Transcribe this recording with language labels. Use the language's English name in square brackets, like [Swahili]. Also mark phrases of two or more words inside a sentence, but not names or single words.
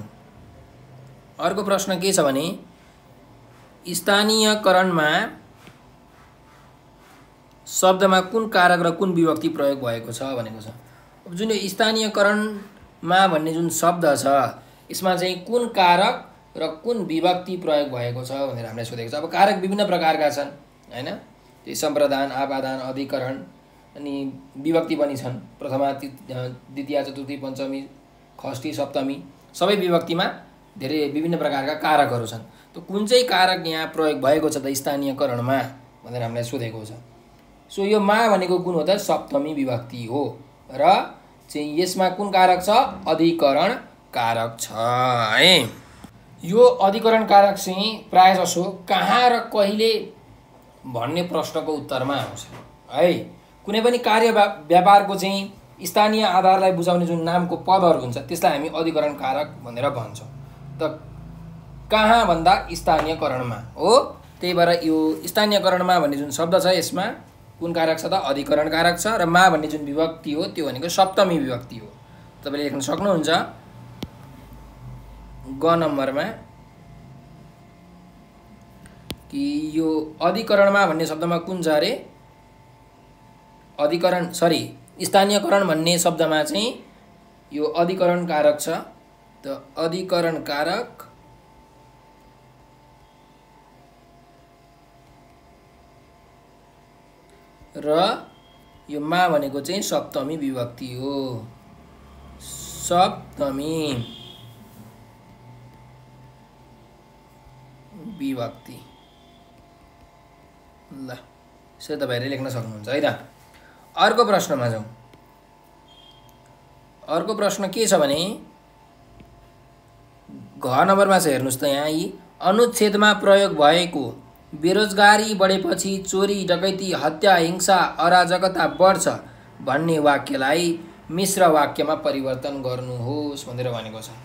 [Nepali] अर्को प्रश्न के छ भने स्थानीयकरणमा शब्दमा कुन कारक र कुन विभक्ति प्रयोग भएको छ भनेको छ। अब जुन यो स्थानीयकरणमा भन्ने जुन शब्द छ यसमा चाहिँ कुन कारक र कुन विभक्ति प्रयोग भएको छ भनेर हामीलाई सोधेको छ। अब कारक विभिन्न प्रकारका छन् हैन, त्यो सम्प्रदान, आपादान, अधिकरण अनि विभक्ति पनि छन्। प्रथमा, द्वितीया, चतुर्थी, पञ्चमी, षष्ठी, सप्तमी सबै विभक्तिमा धेरै विभिन्न प्रकारका कारकहरू छन्। त कुन चाहिँ कारक यहाँ प्रयोग भएको छ त स्थानीयकरणमा भनेर हामीलाई सोधेको छ। सो यो मा भनेको कुन हो त? सप्तमी विभक्ति हो र चाहिँ यसमा कुन कारक छ? अधिकरण कारक छ है। यो अधिकरण कारक चाहिँ प्राय जसो कहाँ र कहिले भन्ने प्रश्नको उत्तरमा आउँछ है। कुनै पनि कार्य व्यापारको चाहिँ स्थानीय आधारलाई बुझाउने जुन नामको पदहरू हुन्छ त्यसलाई हामी अधिकरण कारक भनेर भन्छौँ। त कहाँ भन्दा स्थानीयकरणमा हो। त्यही भएर यो स्थानीयकरणमा भन्ने जुन शब्द छ यसमा कुन कारक छ त अधिकरण कारक छ र मा भन्ने जुन विभक्ति हो त्यो भनेको सप्तमी विभक्ति हो। तपाईले लेख्न सक्नुहुन्छ ग नम्बरमा कि यो अधिकरणमा भन्ने शब्दमा कुन छ अरे अधिकरण स्थानीयकरण भन्ने शब्दमा चाहिँ यो अधिकरण कारक छ। त अधिकरण कारक र यो मा भनेको चाहिँ सप्तमी विभक्ति हो। सप्तमी विभक्ति ल यसरी तपाईहरुले लेख्न सक्नुहुन्छ है त। अर्को प्रश्नमा जाउँ। अर्को प्रश्न के छ भने घ नम्बरमा छ हेर्नुस् त यहाँ यी अनुच्छेदमा प्रयोग भएको बेरोजगारी बढेपछि चोरी डकैती हत्या हिंसा अराजकता बढ्छ भन्ने वाक्यलाई मिश्र वाक्यमा परिवर्तन गर्नुहोस् भनेर भनेको छ।